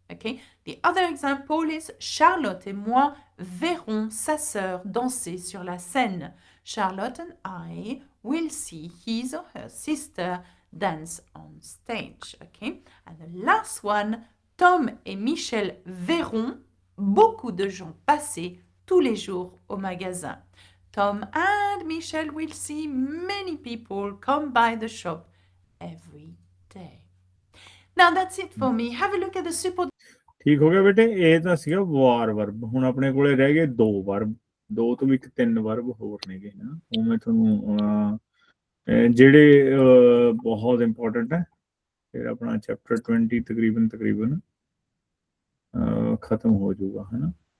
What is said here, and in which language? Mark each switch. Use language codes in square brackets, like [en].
[en] Okay, the other example is [fr] Charlotte et moi verrons sa sœur danser sur la scène. [en] Charlotte and I will see his or her sister dance on stage. Okay, and the last one, [fr] Tom et Michel verront beaucoup de gens passer tous les jours au magasin. [en] Tom and Michel will see many people come by the shop every day. Now that's it for me. Have a look at the support. [pa] ਠੀਕ ਹੋ ਗਿਆ ਬੇਟੇ, ਇਹ ਤਾਂ ਸੀਗਾ ਵਾਰ verb. ਹੁਣ ਆਪਣੇ ਕੋਲੇ ਰਹਿ ਗਏ ਦੋ ਵਰਬ, ਦੋ ਤੋਂ ਵੀ 3 ਵਰਬ ਹੋਰ ਨੇਗੇ ਨਾ। ਉਹ ਮੈਂ ਤੁਹਾਨੂੰ ਜਿਹੜੇ ਬਹੁਤ ਇੰਪੋਰਟੈਂਟ ਹੈ, ਫਿਰ ਆਪਣਾ ਚੈਪਟਰ 20 ਤਕਰੀਬਨ ਖਤਮ ਹੋ ਜਾਊਗਾ, ਹੈ ਨਾ।